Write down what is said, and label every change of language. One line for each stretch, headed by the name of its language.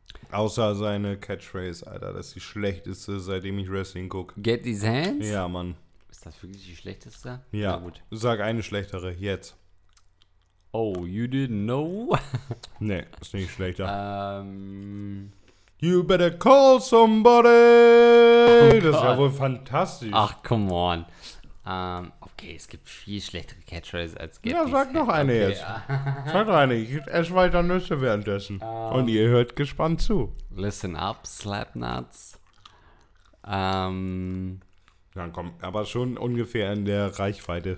German: Außer seine Catchphrase, Alter. Das ist die schlechteste, seitdem ich Wrestling gucke.
English: Get these hands?
German: Ja, Mann. Ist das wirklich die schlechteste? Ja. Na gut. Sag eine schlechtere, jetzt.
English: Oh, you didn't know?
German: Nee, ist nicht schlechter.
English: You better call somebody!
German: Oh, das war wohl fantastisch.
English: Ach, come on.
German: Okay, es gibt viel schlechtere Catchphrases als Get Ja, sag noch eine okay, jetzt. Ja. Sag noch eine, ich esse weiter Nüsse währenddessen. Und ihr hört gespannt zu.
English: Listen up, Slapnuts.
German: Dann komm, aber schon ungefähr in der Reichweite.